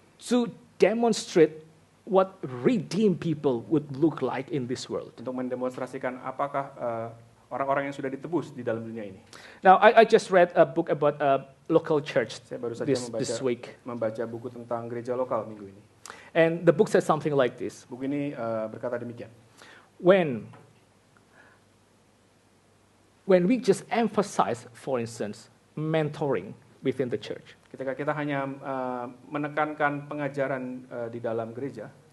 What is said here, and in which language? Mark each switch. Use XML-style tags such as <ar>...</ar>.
<en>To demonstrate what redeemed people would look like in this world.</en> <id>Untuk mendemonstrasikan apakah orang-orang yang sudah ditebus di dalam dunia ini.</id> <en>Now, I just read a book about a local church</en> <id>Saya baru saja</id> <en>this week.</en> <id>membaca buku tentang gereja lokal minggu ini.</id> <en>And the book says something like this.</en> <id>Buku ini berkata demikian.</id> <en>When we just emphasize, for instance, mentoring within the church.</en> <id>Ketika kita hanya menekankan pengajaran di dalam gereja,</id>